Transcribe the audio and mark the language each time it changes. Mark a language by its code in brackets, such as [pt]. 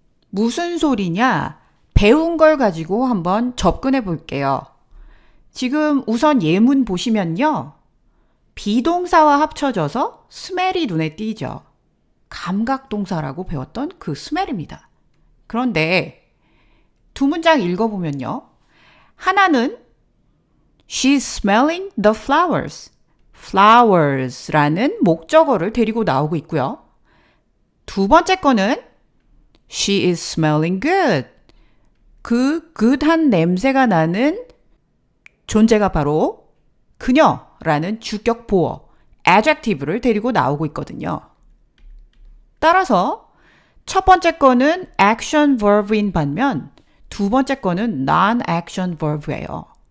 [ko] 무슨 소리냐? 배운 걸 가지고 한번 접근해 볼게요. 지금 우선 예문 보시면요. 비동사와 합쳐져서 스멜이 눈에 띄죠. 감각동사라고 배웠던 그 스멜입니다. 그런데 두 문장 읽어보면요. 하나는 [en] She's smelling the flowers. [ko] flowers라는 목적어를 데리고 나오고 있고요. 두 번째 거는 [en] She is smelling good. [ko] 그 good한 냄새가 나는 존재가 바로 그녀라는 주격 보어, adjective를 데리고 나오고 있거든요. 따라서 첫 번째 거는 action verb인 반면 두 번째 거는 non-action verb예요.